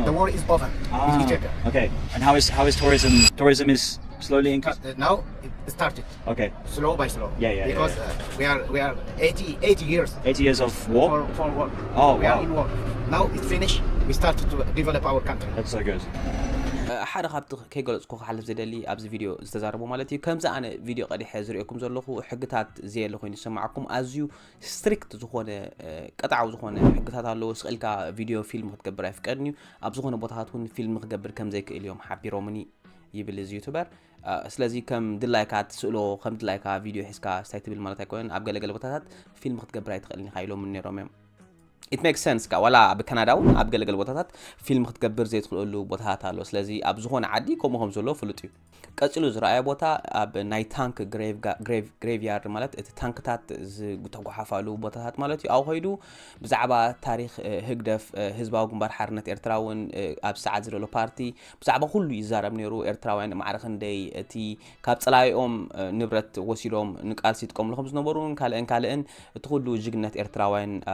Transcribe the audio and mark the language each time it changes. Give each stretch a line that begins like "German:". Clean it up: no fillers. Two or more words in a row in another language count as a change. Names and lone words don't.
English: The war is over. With Ethiopia. Okay. And how is tourism? Tourism is slowly increasing. Now it started Okay. slow by slow. Yeah, Because we are 80 years 80 years of war. for war. Oh, We are wow. in war. Now it's finished. We start to develop our country. That's so good.
Tigrinya: ሓደ ካብቲ ከይገለጽኩ ክሓልፍ ዘደሊ ኣብዚ ቪድዮ ዝተዛረቡ ማለት እዩ ከምዚ ኣነ ቪድዮ ቀዲሐ ዝሪኦኩም ዘለኹ ሕግታት ዘየለ ኮይኑ ይሰማዓኩም ኣዝዩ ስትሪክት ዝኾነ ቀጣዓው ዝኾነ ሕግታት ኣለዎ ስቕልካ ቪድዮ ፊልም ክትገብር ኣይፍቀድን እዩ ኣብ ዝኾነ ቦታታት እውን ፊልም ክገብር ከም ዘይክእል እዮም ሓቢሮምኒ ይብል እዚ ዩቱበር ስለዚ ከም ድላይካ ትስእሎ ከም ድላይካ ቪድዮ ሒዝካ ስታይ ትብል ማለት ኣይኮነን ኣብ ገለገለ ቦታታት ፊልም ክትገብር ኣይትኽእልኒ ኢሎም ነይሮም እዮም
English: it makes sense
Tigrinya: ka wala በካናዳው ኣብ ገለገለ ቦታታት ፊልም ክትገብር ዘይትኽእሉ ቦታታት ኣሎ ስለዚ ኣብ ዝኾነ ዓዲ ከምኦም ዘሎ ፍሉጥ እዩ ቀጽሉ ዝራእየ ቦታ ኣብ ናይ ታንክ ግሬቭያርድ ማለት እቲ ታንክታት ዝተጓሓፋሉ ቦታታት ማለት እዩ ኣብ ኸይዱ ብዛዕባ ታሪኽ ህግደፍ ህዝባዊ ግንባር ሓርነት ኤርትራውን ኣብ ሰዓት ዝደሎ ፓርቲ ብዛዕባ ሁሉ ይዛረብ ነይሩ ኤርትራውያን ማዕረኽ እንደይ እቲ ካብ ጸላይኦም ንብረት ወሲዶም ንቃልሲ ይጥቀምሉ ከም ዝነበሩን ካልእን እቲ ሁሉ ጅግነት ኤርትራውያን